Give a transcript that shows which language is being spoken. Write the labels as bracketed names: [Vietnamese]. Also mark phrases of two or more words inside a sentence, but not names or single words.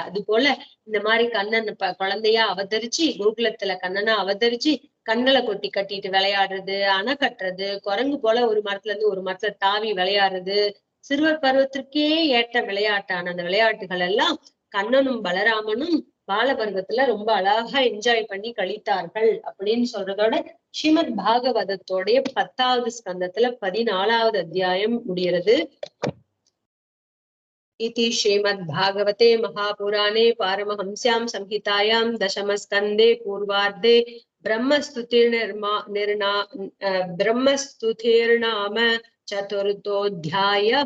[Tamil] அது போல இந்த மாதிரி கண்ணன் குழந்தையா அவதரிச்சு, கோகுலத்துல கண்ணனா அவதரிச்சு கண்களை கொட்டி கட்டிட்டு விளையாடுறது, அணை கட்டுறது, குரங்கு போல ஒரு மரத்துல இருந்து ஒரு மரத்துல தாவி விளையாடுறது, சிறுவர் பருவத்திற்கே ஏற்ற விளையாட்டான அந்த விளையாட்டுகள் எல்லாம் கண்ணனும் பலராமனும் பால பருவத்துல ரொம்ப அழகா என்ஜாய் பண்ணி கழித்தார்கள் அப்படின்னு சொல்றதோட ஸ்ரீமத் பாகவதத்தோடைய 10வது ஸ்கந்தத்துல 14வது அத்தியாயம் முடிகிறது. [Sanskrit] इति श्रीमद्भागवते महापुराणे पारमहंस्यां संहितायां दशमस्कन्धे पूर्वार्धे ब्रह्मस्तुतिर्नाम चतुर्थोऽध्यायः।